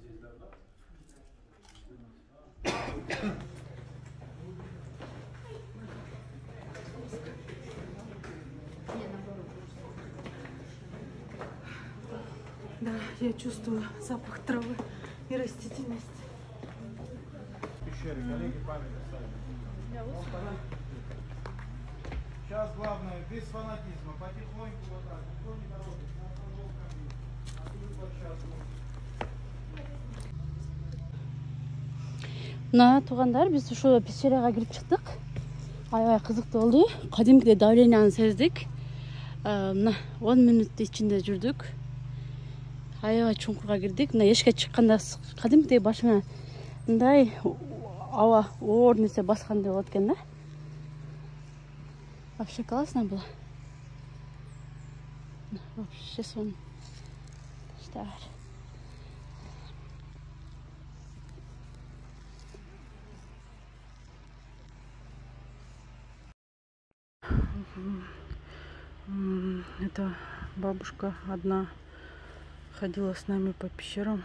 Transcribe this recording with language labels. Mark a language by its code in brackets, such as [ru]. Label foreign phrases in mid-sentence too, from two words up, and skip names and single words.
[ru] Да, я чувствую запах травы и растительности. Пещеры, коллеги, память оставили. Сейчас главное, без фанатизма, потихоньку вот так, никто не торопится, на остановкам, на свою площадку. [ky] Мына туугандар, биз ушу пещерага кирип чыктык. Аябай кызыктуу болду. Кадимкидей давленияны сездик. Мына 10 мүнөттүн ичинде жүрдүк. Аябай чуңкурга кирдик. Мына эшикке чыкканда кадимкидей башыма мындай аба оор нерсе баскандай болот экен да. [ru] Вообще классно было. Вообще сон. Что? Это бабушка одна ходила с нами по пещерам.